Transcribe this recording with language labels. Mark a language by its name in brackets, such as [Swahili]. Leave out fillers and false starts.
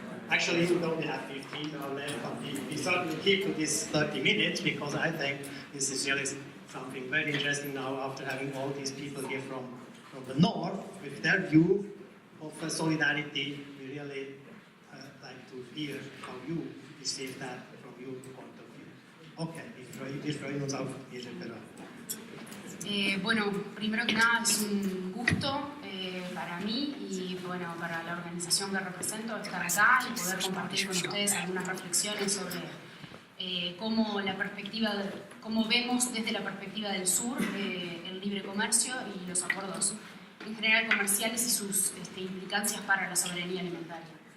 [English] Actually, you only have 15 or less, but we certainly keep to this 30 minutes because I think this is really something very interesting now after having all these people here from the north with their view of solidarity. We really like to hear how you receive that from your point of view. [German] Okay, wir freuen uns auf Ihre Beratung. [Spanish] Bueno, primero que nada es un gusto para mí y bueno, para la organización que represento estar acá y poder compartir con ustedes algunas reflexiones sobre cómo vemos desde la perspectiva del sur el libre comercio y los acuerdos en general comerciales y sus implicancias para la soberanía alimentaria.